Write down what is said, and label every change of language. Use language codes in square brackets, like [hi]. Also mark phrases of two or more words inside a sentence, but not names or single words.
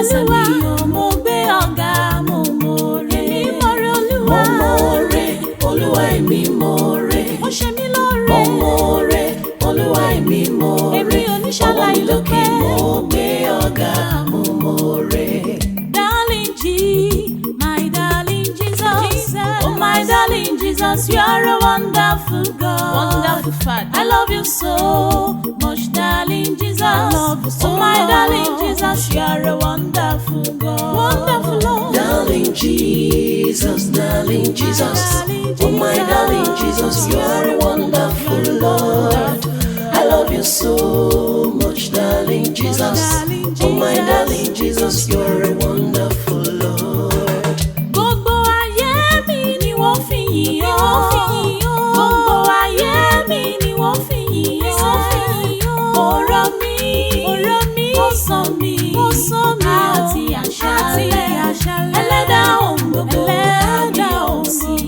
[yo] Ìjọsìn mi o, mo gbé ọ̀gá, mo mọ̀ọ́re. Èmi mọ̀ọ́re, Olúwa. Mo mọ̀ọ́re, Olúwa èmi mọ̀ọ́re. Ó ṣe mí lóore. Mo mọ̀ọ́re, Olúwa èmi mọ̀ọ́re. Èmi ò ní ṣàlàyé Ọwọ́ mi lókè, dúpẹ́. mo gbé ọ̀gá, mo mọ̀ọ́re. [en] Darling G, my darling Jesus. Jesus. Oh, my darling Jesus, you are a wonderful God. Wonderful Father. I love you so much, darling Jesus. I love you so Oh, my much. darling Jesus, you are a wonderful Wonderful Lord. Darling Jesus, darling Jesus. Darling Oh, my Jesus. darling Jesus, you are a wonderful Lord. I love you so much, darling Jesus. Darling Oh, my Jesus. darling Jesus, you are a wonderful Lord. [yo] Gbogbo ayé mi ni wọ́n fi yìn ọ́. Gbogbo ayé mi ni wọ́n fi yìn ọ́. Ọ̀rọ̀ mi, ọ̀rọ̀ mi, ó sọ mi, ó sọ mi, àti àṣálẹ́. Àti àṣálẹ́. Ẹlẹ́dàá ohun gbogbo, Ẹlẹ́dàá kábíyèsí.